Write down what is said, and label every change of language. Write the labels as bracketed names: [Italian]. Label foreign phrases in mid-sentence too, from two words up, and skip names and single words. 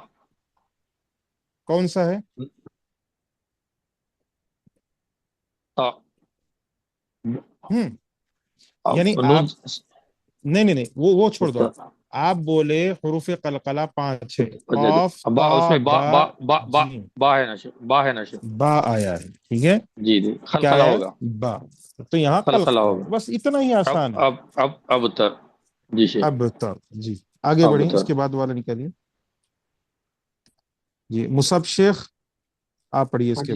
[Urdu] کون سا ہے؟ طا، ہوں یعنی نون، آپ، نہیں، وہ چھوڑ دو آپ۔ آپ بولے حروف قلقلہ پانچ ہے، قاف، با، طا، اس میں با، با، با، با، با، جیم، با ہے نا شیخ، با ہے نا شیخ۔ با آیا ہے، ٹھیک ہے؟ جی جی، کیا خلخلہ آیا ہوگا، ہے؟ با۔ تو یہاں خلخلہ قلقلہ، ہوگا۔ بس اتنا ہی اب آسان ہے۔ اب اب تر، جی شیخ، اب تک جی آگے اب بڑھیں، اس تر۔ کے بعد والا نکالیے۔ جی مصعب شیخ، آپ پڑھیے اس